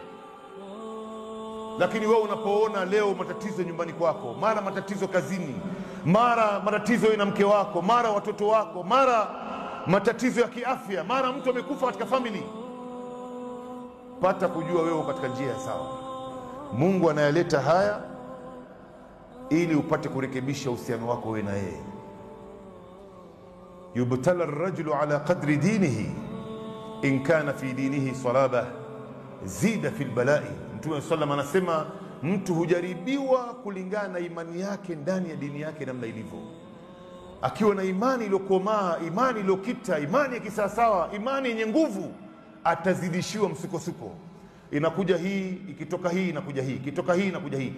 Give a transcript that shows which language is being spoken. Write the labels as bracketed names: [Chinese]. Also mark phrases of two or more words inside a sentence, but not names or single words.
[Swahili] Lakini wewe unapoona leo matatizo nyumbani kwako, mara matatizo kazini, mara matatizo na mke wako, mara watoto wako, mara matatizo ya kiafya, mara mtu amekufa katika family, pata kujua wewe katika njia sawa. Mungu anayaleta haya ili upate kurekebisha uhusiano wako wewe na yeye. [Arabic] يبتلى الرجل على قدر دينه إن كان في دينه صلابة زيد في البلاء. [Swahili] Mtume sallam anasema mtu hujaribiwa kulingana na imani yake ndani ya dini yake namna ilivyo. Akiwa na imani iliyokomaa, imani iliyokita, imani ya kisawasawa, imani yenye nguvu, atazidishiwa msukosuko. Inakuja hii, ikitoka hii inakuja hii, ikitoka hii inakuja hii.